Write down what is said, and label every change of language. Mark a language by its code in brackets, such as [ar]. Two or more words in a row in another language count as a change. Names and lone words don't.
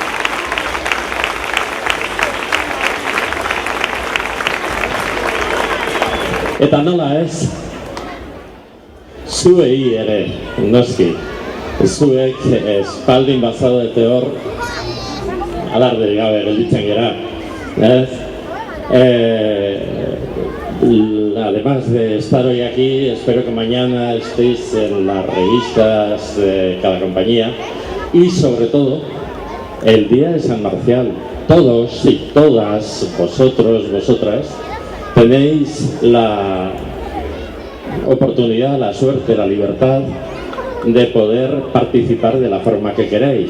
[eu] Eta nola ez, zuei ere, noski, zuek espaldin bazaudete hor, alarderik gabe gelditzen gera, ez? [es] Además de estar hoy aquí, espero que mañana estéis en las revistas de cada compañía y sobre todo el día de San Marcial. Todos y todas, vosotros, vosotras, tenéis la oportunidad, la suerte, la libertad de poder participar de la forma que queráis.